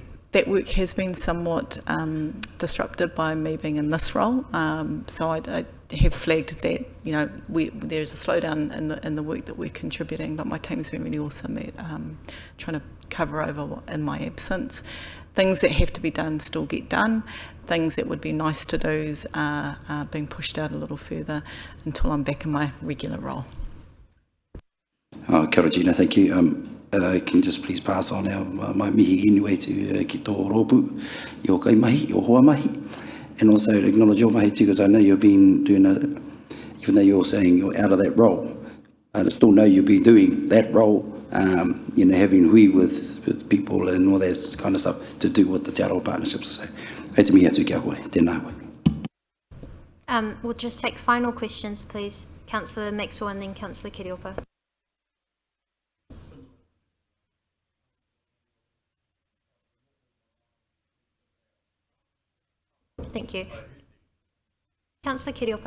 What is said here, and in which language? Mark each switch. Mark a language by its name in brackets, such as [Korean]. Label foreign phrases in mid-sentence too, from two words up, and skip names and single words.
[English] That work has been somewhat disrupted by me being in this role, so I have flagged that there's a slowdown in the work that we're contributing, but my team's been really awesome at trying to cover over in my absence. Things that have to be done still get done. Things that would be nice to do's are being pushed out a little further until I'm back in my regular role. [Māori] Kia ora, [English] Gina, thank you. can just please pass on my mihi anyway to [Māori] ki tō rōpu, [English] your [Māori] kai mahi, [English] your [Māori] hoa mahi, [English] and also acknowledge your mahi too, because I know you've been doing even though you're saying you're out of that role, I still know you've been doing that role, having hui with people and all that kind of stuff to do with the Te Aroha partnerships. [Māori] So, hei te mihi atu kia koe, tēnā koe. [English] We'll just take final questions, please. Councillor Maxwell and then Councillor Kiriopa. Thank you. Councillor Kiriopa.